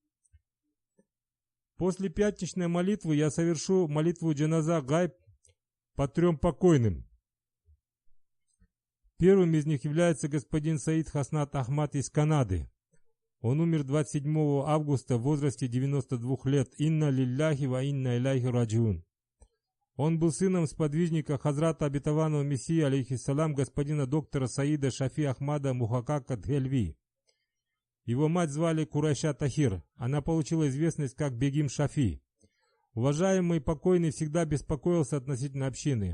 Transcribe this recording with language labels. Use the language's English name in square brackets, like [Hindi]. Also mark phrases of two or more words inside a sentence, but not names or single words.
[Russian] После пятничной молитвы я совершу молитву джаназа гайб по 3 покойным. Первым из них является господин Саид Хаснат Ахмад из Канады. Он умер 27 августа в возрасте 92 лет. [Arabic] إنا لله وإنا إليه راجعون. [Russian] Он был сыном сподвижника Хазрата обетованного Мессии, алейхиссалам, господина доктора Саида Шафи Ахмада Мухакака Дхельви. Его мать звали Курайша Тахир. Она получила известность как Бегим Шафи. Уважаемый покойный всегда беспокоился относительно общины.